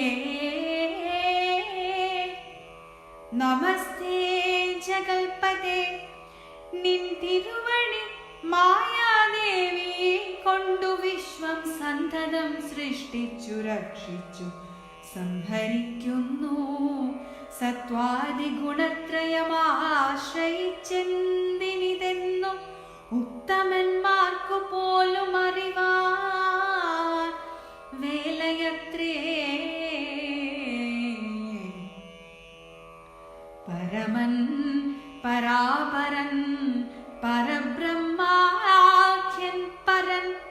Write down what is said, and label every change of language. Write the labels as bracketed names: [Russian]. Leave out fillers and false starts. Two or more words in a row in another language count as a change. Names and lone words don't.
[Malayalam] നമസ്തേ ജഗല്പതേ നിന്തിരുവണി മായാദേവി കൊണ്ടു വിശ്വം സന്തതം സൃഷ്ടിച്ചു രക്ഷിച്ചു സംഹരിക്കുന്നു സത്വാദിഗുണത്രയമാശ്രയിച്ചെന്തിനിതെന്നും ഉത്തമന്മാർക്കു പോലും അറിവാൻ വേലയത്രേ പരമൻ പരാപരൻ പരബ്രഹ്മാഖ്യൻ പരൻ